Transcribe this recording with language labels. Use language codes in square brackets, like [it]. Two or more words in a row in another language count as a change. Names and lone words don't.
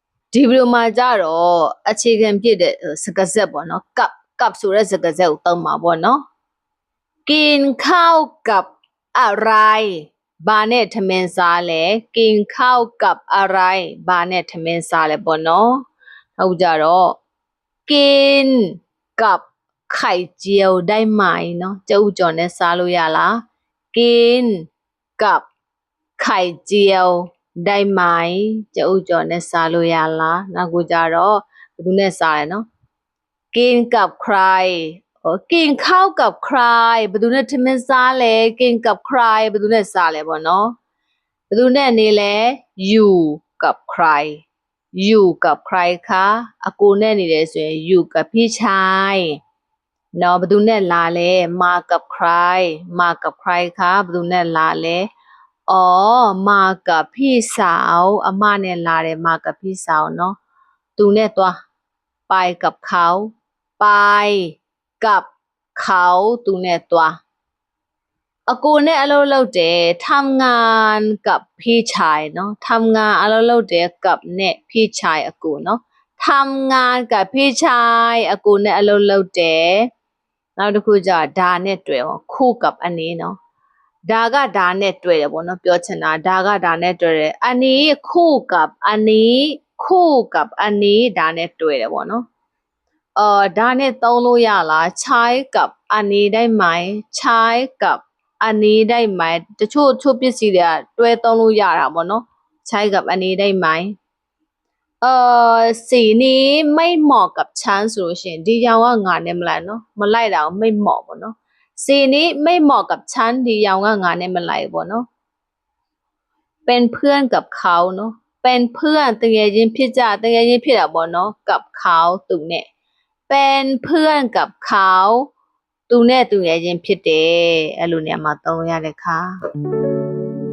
[my] ဒီဗီဒီယိုမှာကြတော့အခြေခံပြည့်တဲ့စကားဆက်ပေါ့နော်ကပ်ဆိုတဲ့စကားဆက်ကိုသုံးမှာ ပေါ့နော် [th] กินข้าวกับอะไร [my] ဘာနဲ့ထမင်းစားလဲ [th] กินข้าวกับอะไร [my] ဘာနဲ့ထမင်းစားလဲပေါ့နော်ဟုတ်ကြတော့ [th] กินกับไข่เจียวได้ไหม [my] เนาะကျုပ်ကြော်နဲ့စားလို့ရလား [th] กินกับไข่เจียวได้ไหม [my] ကျုပ်ကြော်နဲ့စားလို့ရလားနောက်ကိုကြတော့ဘယ်သူနဲ့စားလဲเนาะ [th] กินกับใครกินข้าวกับใคร [my] ဘယ်သူနဲ့ထမင်းစားလဲ [th] กินกับใคร [my] ဘယ်သူနဲ့စားလဲပေါ့နော်ဘယ်သူနဲ့နေလဲ [th] อยู่กับใครอยู่กับใครคะ [my] အကိုနဲ့နေတယ်ဆိုရင် [th] อยู่กับพี่ชายเนาะ [my] ဘယ်သူနဲ့လာလဲ [th] มากับใครมากับใครคะ [my] ဘယ်သူနဲ့လာလဲ [th] อ๋อมา กับพี่สาว [my] အမနဲ့လာတယ် [th] มากับพี่สาวเนาะ [my] သူနဲ့သွား [th] ไปกับเขาไปกับเขา [my] သူနဲ့သွားအကိုနဲ့အလုပ်လုပ်တယ် [th] ทำงานกับพี่ ชายเนาะทำงาน [my] အလုပ်လုပ်တယ်กับနဲ့พี่ชายအကို [th] เนาะทำงานกับพี่ชาย [my] အကိုနဲ့အလုပ်လုပ်တယ်နောက်တစ်ခု ကျဒါနဲ့တွေ့အောင် [th] คู่กับอันนี้เนาะ [my] ဒါကဒါနဲ့တွေ့တယ်ပေါ့နော်ပြောချင်တာဒါကဒါနဲ့တွေ့တယ် [th] อันนี้คู่กับอันนี้คู่กับอันนี้ [my] ဒါနဲ့တွေ့တယ်ပေါ့နော်ဒါနဲ့သုံးလို့ရလား [th] ใช้กับอันนี้ได้ไหมใช้กับอันนี้ได้ไหม [my] တချို့ပစ္စည်းတွေကတွဲသုံးလို့ရတာပေါ့နော် [th] ใช้กับอันนี้ได้ไหม สีนี้ไม่เหมาะกับฉัน [my] ဆိုလို့ရှိရင်ဒီရောင်ကငါနဲ့မလိုက်နော်မလိုက်တာကို [th] ไม่เหมาะ [my] ပေါ့နော် [th] สีนี้ไม่เหมาะกับฉัน [my] ဒီရောင်ကငါနဲ့မလိုက်ပေါ့နော် [th] เป็นเพื่อนกับเขาเนาะเป็นเพื่อน [my] တကယ်ချင်းဖြစ်ကြတကယ်ချင်းဖြစ်တာပေါ့နော် [th] กับเขา [my] သူနဲ့ [th] เป็นเพื่อนกับเขา [my] သူနဲ့သူငယ်ချင်းဖြစ်တယ်အဲ့လိုနေရာမှာသုံးလို့ရတဲ့ခါ